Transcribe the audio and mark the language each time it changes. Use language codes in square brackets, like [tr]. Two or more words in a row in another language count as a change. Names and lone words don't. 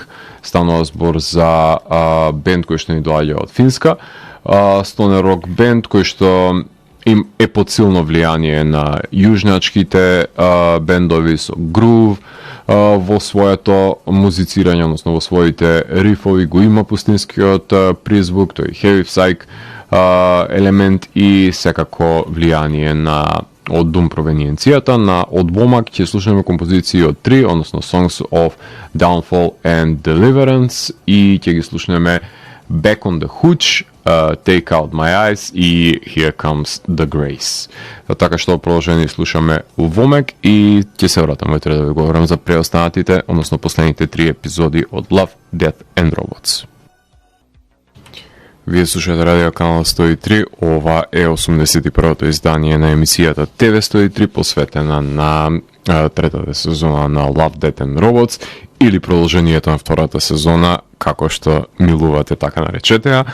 [mk] Станува збор за бенд кој што ни доаѓа од Финска, стонер рок бенд кој што им е под силно влијание на јужначките бендови со грув, во своето музицирање, односно во своите рифови го има пустинскиот призвук, тој [en] heavy psych [mk] елемент и секако влијание на од Doom провениенцијата. На одбомак ќе слушаме композиции од 3, односно Songs of Downfall and Deliverance, и ќе ги слушнеме Back on the Hooch, Take Out My Eyes и Here Comes the Grace. Така што продолжение слушаме Вомек и ќе се вратам утре да ви говорам за преостанатите, односно последните 3 епизоди од Love, Death and Robots. Вие слушате радио канал 103, ова е 81-то издание на емисијата ТВ 103, посветена на третата сезона на Love, Death and Robots, или продолжението на втората сезона, како што милувате, така наречете ја.